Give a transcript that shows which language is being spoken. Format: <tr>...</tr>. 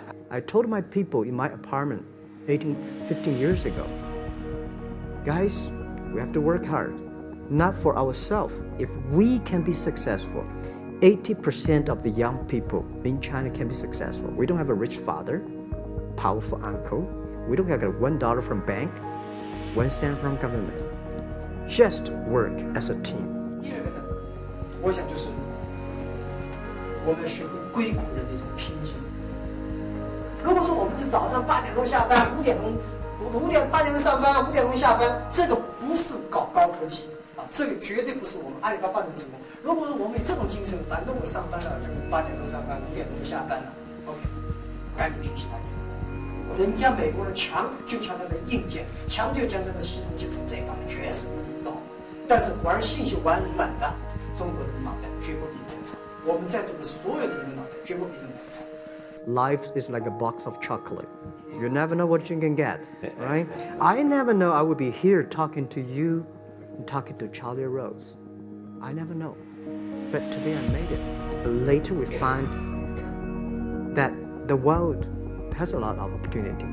<en>I told my people in my apartment 15 years ago, guys, we have to work hard, not for ourselves. If we can be successful, 80% of the young people in China can be successful. We don't have a rich father, powerful uncle. We don't have $1 from bank, 1 cent from government. Just work as a team.</en> <zh>第二个呢，我想就是我们学会硅谷人的一种拼劲。如果说我们是早上8点钟下班，8点钟上班，5点钟下班，这个不是搞高科技啊，这个绝对不是我们阿里巴巴能成功。如果说我们有这种精神，反正我上班了，8点钟上班，5点钟下班了 ，</zh> <en>OK，</en> <zh>赶紧去其他地方。人家美国人强就强他的硬件，强就强他的系统建设，这方面确实不知道。但是玩信息玩软的，中国人的脑袋绝不比人长。我们在座的所有的人的脑袋绝不比人长。</zh> <en>Life is like a box of chocolate. You never know what you can get, right? I never know I would be here talking to you and talking to Charlie Rose. I never know. But today I made it. Later we find that the world has a lot of opportunity.</en>